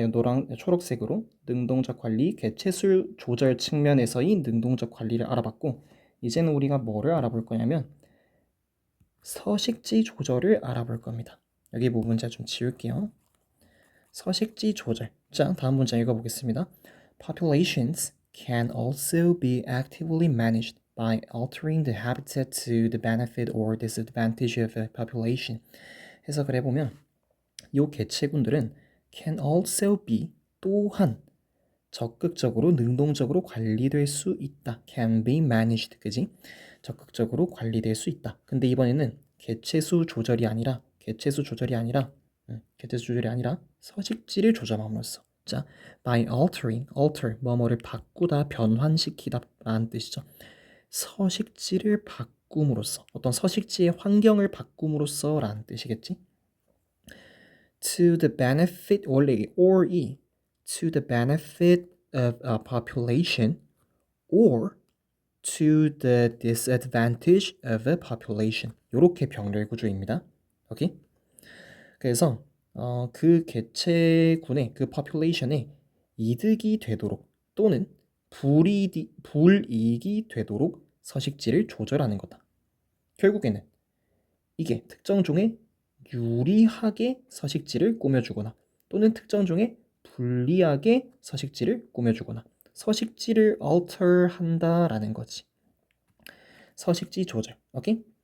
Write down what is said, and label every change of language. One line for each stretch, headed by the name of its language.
Korean: 이 초록색으로 능동적 관리, 개체수 조절 측면에서의 능동적 관리를 알아봤고 이제는 우리가 뭐를 알아볼 거냐면 서식지 조절을 알아볼 겁니다. 여기 부분 제가 좀 지울게요. 서식지 조절. 자, 다음 문장 읽어보겠습니다.
English: Populations can also be actively managed by altering the habitat to the benefit or disadvantage of a population.
Korean: 해석을 해보면 이 개체군들은 can also be 또한 적극적으로 능동적으로 관리될 수 있다. can be managed, 그지? 적극적으로 관리될 수 있다. 근데 이번에는 개체수 조절이 아니라 개체수 조절이 아니라 개체수 조절이 아니라 서식지를 조절함으로써 자, by altering, alter 뭐뭐를 바꾸다, 변환시키다 라는 뜻이죠. 서식지를 바꿈으로써 어떤 서식지의 환경을 바꿈으로써 라는 뜻이겠지.
English: To the benefit or e to the benefit of a population or to the disadvantage of a population.
Korean: 이렇게 병렬 구조입니다. 오케이? 그래서 그 개체군의 그 population에 이득이 되도록 또는 불이익이 되도록 서식지를 조절하는 거다. 결국에는 이게 특정 종에 유리하게 서식지를 꾸며주거나 또는 특정 종에 불리하게 서식지를 꾸며주거나 서식지를 alter 한다라는 거지. 서식지 조절. 오케이?